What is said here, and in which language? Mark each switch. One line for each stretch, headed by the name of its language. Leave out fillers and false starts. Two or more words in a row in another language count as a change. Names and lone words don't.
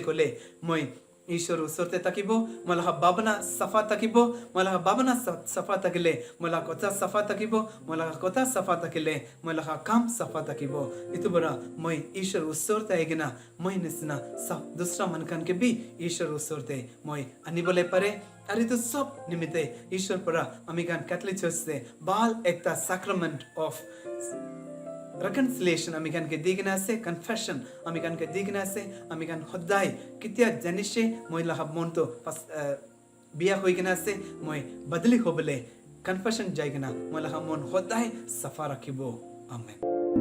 Naga Pidgin: ক'লে মই ঈশ্বৰ ওচৰতে থাকিব মই ভাৱনা চাফা থাকিব মই ভাৱনা চাফা থাকিলে মই কথা চাফা থাকিব মই কথা চাফা থাকিলে মই কাম চাফা থাকিব এইটো পৰা মই ঈশ্বৰ ওচৰতে আহি কিনা মই নিচিনা দুসৰা মানুহকে বি ঈশ্বৰ ওচৰতে মই আনিবলৈ পাৰে আৰু এইটো সব নিমিত্তে ঈশ্বৰ পৰা আমি গান কেথলিক চাৰ্চে ভাল একটা
English: sacrament of reconciliation
Naga Pidgin: আমি গানকে দি কিনা আছে কনফেশন আমি গানকে দি কিনা আছে আমি গান সদায় কেতিয়া জানিছে মই মনটো বিয়া হৈ কিনা আছে মই বদলি হ'বলৈ কনফেশন যাই কিনা মই মন সদায় চাফা ৰাখিব আমেন